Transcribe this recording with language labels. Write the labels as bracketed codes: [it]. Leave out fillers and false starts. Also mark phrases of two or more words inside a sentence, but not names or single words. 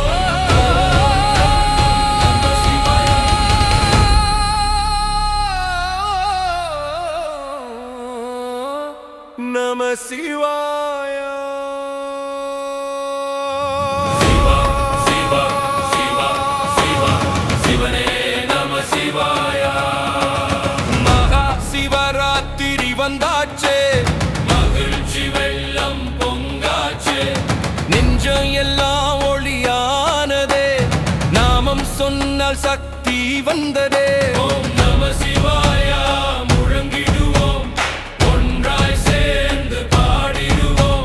[sa] नमः शिवाय. शिव, शिव, शिव, शिव, शिवने नमः शिवाय. [ta] மகாசிவராத்திரி வந்தாச்சே. மகிழ்ச்சி வெள்ளம் பொங்காச்சே. நெஞ்சம் எல்லாம் ஒளியானதே, நாமம் சொன்னால் சக்தி வந்ததே. [sa] ओम् नम शिवाय [ta] முழங்கிடுவோம், ஒன்றாய் சேர்ந்து பாடிடுவோம்.